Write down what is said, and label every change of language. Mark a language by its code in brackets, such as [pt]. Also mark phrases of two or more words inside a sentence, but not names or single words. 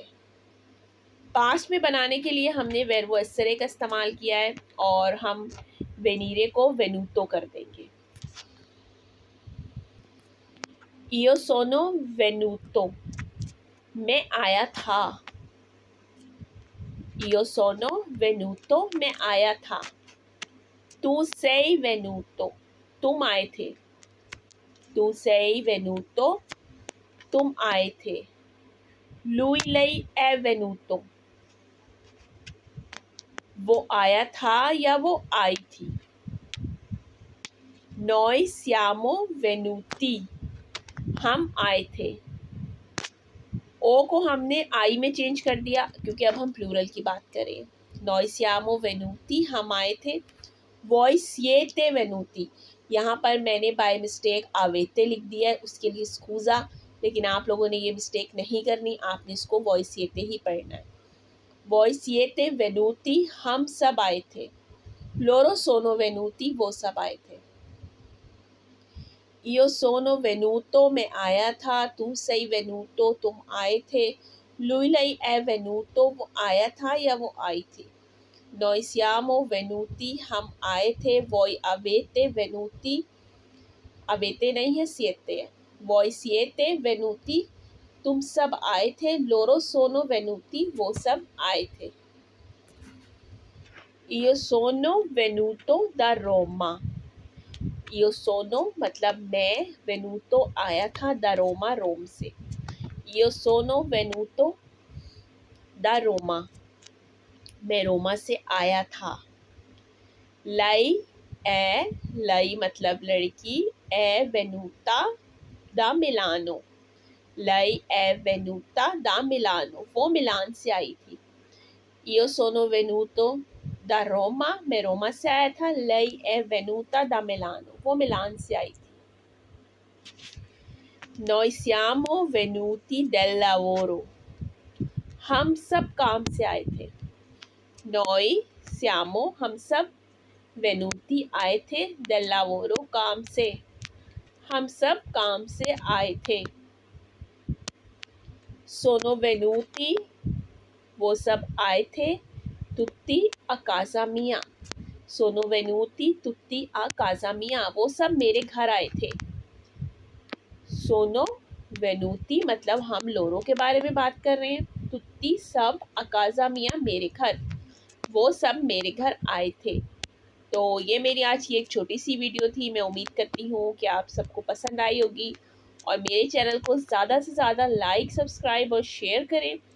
[hi] पास्ट में बनाने के लिए हमने [it] verbo essere [hi] का इस्तेमाल किया है और हम वेनीरे को वेनूतो कर देंगे। [it] io sono venuto [hi] मैं आया था। [it] Io sono venuto, [hi] मैं आया था। [it] Tu sei venuto, [hi] तुम आए थे। [it] Tu sei venuto, [hi] तुम आए थे। [it] Lui lei è venuto, [hi] वो आया था या वो आई थी। [it] Noi siamo venuti, [hi] हम आए थे। ओ को हमने आई में चेंज कर दिया क्योंकि अब हम प्लूरल की बात करें। [it] Noi siamo venuti, [hi] हम आए थे। [it] Voi siete venuti, [hi] यहाँ पर मैंने [en] by mistake [hi] आवेते लिख दिया है, उसके लिए स्कूज़ा, लेकिन आप लोगों ने ये मिस्टेक नहीं करनी, आपने इसको [it] voi siete [hi] ही पढ़ना है। [it] Voi siete venuti, [hi] हम सब आए थे। [it] Loro sono venuti, [hi] वो सब आए थे। [it] Io sono venuto, [hi] मैं आया था। [it] Tu sei venuto, [hi] तुम आए थे। [it] Lui lei è venuto, [hi] वो आया था या वो आई थी। [it] Noi siamo venuti, [hi] हम आए थे। [it] Voi avete venuti, avete [hi] नहीं है, [it] siete है। Voi siete venuti, [hi] तुम सब आए थे। [it] Loro sono venuti, [hi] वो सब आए थे। [it] Io sono venuto da Roma, io sono [hi] मतलब मैं, venuto आया था, [it] da Roma [hi] रोम से। [it] Io sono venuto da Roma, [hi] मैं रोमा से आया था। [it] Lei è, lei [hi] मतलब लड़की, [it] è venuta da Milano, lei è venuta da Milano, [hi] वो मिलान से आई थी। [it] Io sono venuto da Roma, [hi] मैं रोमा से आया था। [it] Lei è venuta da Milano, [hi] वो मिलान से आई थी। [it] Noi siamo venuti del lavoro, [hi] हम सब काम से आए थे। [it] Noi siamo, [hi] हम सब, venuti आए थे, [it] del lavoro [hi] काम से, हम सब काम से आए थे। [it] Sono venuti, [hi] वो सब आए थे। [it] Tutti a casa mia, sono venuti tutti a casa mia, [hi] वो सब मेरे घर आए थे। [it] sono venuti [hi] मतलब हम लोरों के बारे में बात कर रहे हैं। तुत्ती सब, [it] a casa mia [hi] मेरे घर, वो सब मेरे घर आए थे। तो ये मेरी आज की एक छोटी सी वीडियो थी। मैं उम्मीद करती हूँ कि आप सबको पसंद आई होगी और मेरे चैनल को ज़्यादा से ज़्यादा लाइक, सब्सक्राइब और शेयर करें।